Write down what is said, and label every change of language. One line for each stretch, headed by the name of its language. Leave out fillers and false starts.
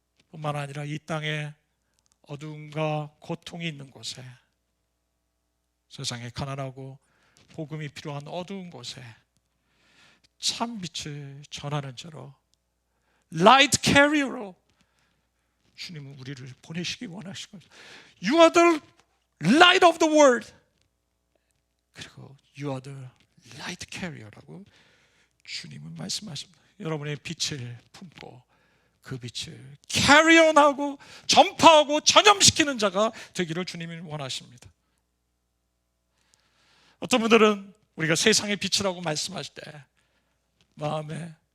Korean: 뿐만 아니라 이 땅에 어두움과 고통이 있는 곳에, 세상에 가난하고 복음이 필요한 어두운 곳에 참 빛을 전하는 자로, 라이트 캐리어로 주님은 우리를 보내시기 원하시고,
English: You are the light of the world.
Korean: 그리고
English: You are the light carrier라고
Korean: 주님은 말씀하십니다. 여러분의 빛을 품고 그 빛을 캐리온하고 전파하고 전염시키는 자가 되기를 주님이 원하십니다. 어떤 분들은 우리가 세상의 빛이라고 말씀하실 때 마음에